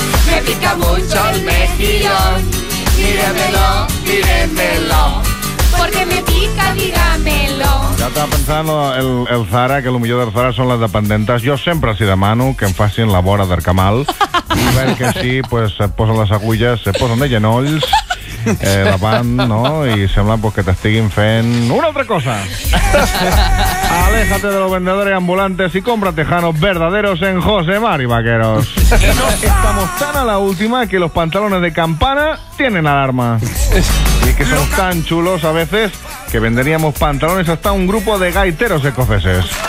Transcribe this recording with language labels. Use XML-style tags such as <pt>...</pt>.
<es>me pica mucho el mejillón. Míremelo, porque me pica, dígamelo.</es> <ca>Ja estava pensant el Zara, que el millor del Zara són les dependentes. Jo sempre els demano que em facin la vora d'Arcamal i perquè així pues, et posen les agulles, et posen de genolls davant, no? I sembla pues, que t'estiguin fent una altra cosa.</ca> <es>Aléjate de los vendedores ambulantes y compra tejanos verdaderos en José Mari Vaqueros. Estamos tan a la última que los pantalones de campana tienen alarma. Y que son tan chulos a veces que venderíamos pantalones hasta un grupo de gaiteros escoceses.</es>